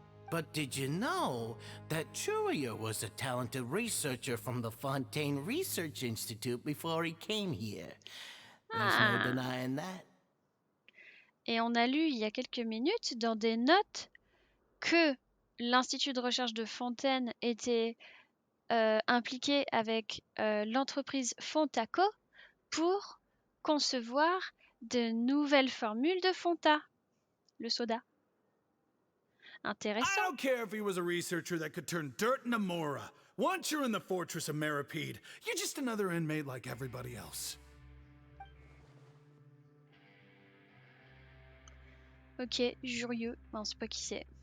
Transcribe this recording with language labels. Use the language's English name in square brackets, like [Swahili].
[English] But did you know that Jurier was a talented researcher from the Fontaine Research Institute before he came here? There's no denying that. [French] Et on a lu il y a quelques minutes dans des notes que l'Institut de recherche de Fontaine était impliqué avec l'entreprise Fontaco pour concevoir de nouvelles formules de Fonta, le soda. [English] I [French] Intéressant. [English] don't care if he was a researcher that could turn dirt into Mora, Once you're in the fortress of Méropide, you're just another inmate like everybody else. [French] Ok, Jurieux. On sait pas qui c'est.